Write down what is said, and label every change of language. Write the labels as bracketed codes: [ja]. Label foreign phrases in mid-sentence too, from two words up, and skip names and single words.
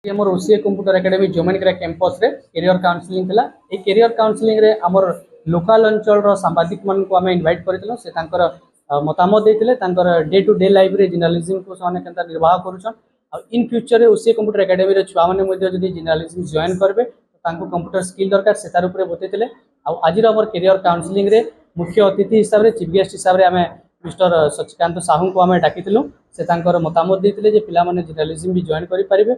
[or] ଆମର ଓସିଏ କମ୍ପ୍ୟୁଟର ଏକାଡେମୀ ଜୋମେନିକରା କ୍ୟାମ୍ପସ ରେ [en] career counselling [or] ଥିଲା। ଏ [en] career counselling [or] ରେ ଆମର ଲୋକାଲ ଅଞ୍ଚଳ ର ସାମ୍ବାଦିକ ମାନଙ୍କୁ ଆମେ ଇନଭାଇଟ କରିଥିଲୁ। ସେ ତାଙ୍କର ମତାମତ ଦେଇଥିଲେ ତାଙ୍କର [en] day to day life [or] ରେ ଜର୍ଣ୍ଣାଲିଜମ କୁ ସେମାନେ କେମିତି ନିର୍ବାହ କରୁଛନ୍ତି। [en] in future [or] ରେ ଓସିଏ କମ୍ପ୍ୟୁଟର ଏକାଡେମୀ ରେ ଛୁଆ ମାନେ ମଧ୍ୟେ ଯଦି [en] journalism join [or] କରିବେ ତାଙ୍କୁ [en] computer skill [or] ଦରକାର ସେ ତାର ଉପର ବତାଇଥିଲେ। ଆଉ ଆଜି ଆମର [en] career counselling [or] ରେ ମୁଖ୍ୟ ଅତିଥି ହିସାବ ରେ [en] chief guest [or] ହିସାବ ରେ ଆମେ ମିଷ୍ଟର ସଚିକାନ୍ତ ସାହୁ କୁ ଆମେ ଡାକିଥିଲୁ। ସେ ତାଙ୍କର ମତାମତ ଦେଇଥିଲେ ଯେ ପିଲା ମାନେ ଜର୍ଣ୍ଣାଲିଜମ ବି ଜଏନ କରି ପାରିବେ।